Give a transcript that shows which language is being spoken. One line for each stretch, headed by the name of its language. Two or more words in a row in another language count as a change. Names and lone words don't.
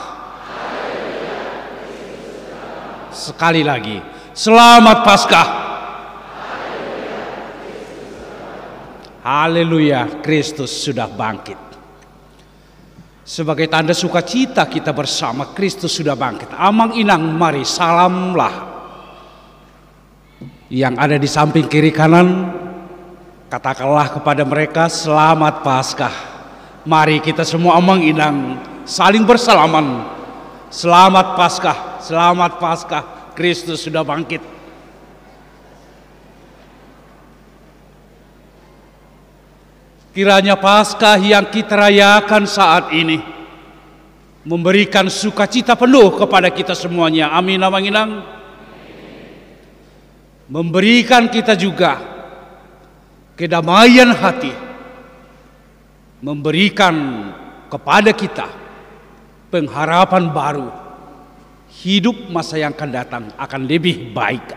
Indonesian: Sekali lagi, selamat Paskah. Haleluya, Kristus sudah bangkit. Sebagai tanda sukacita kita bersama, Kristus sudah bangkit.
Batak Toba: Amang inang,
Indonesian: mari salamlah. Yang ada di samping kiri kanan, katakanlah kepada mereka, selamat Paskah. Mari kita semua
Batak Toba: amang inang
Indonesian: saling bersalaman. Selamat Paskah, selamat Paskah, Kristus sudah bangkit. Kiranya Paskah yang kita rayakan saat ini memberikan sukacita penuh kepada kita semuanya. Amin,
Batak Toba: amang inang.
Indonesian: Memberikan kita juga kedamaian hati, memberikan kepada kita pengharapan baru. Hidup masa yang akan datang akan lebih baik.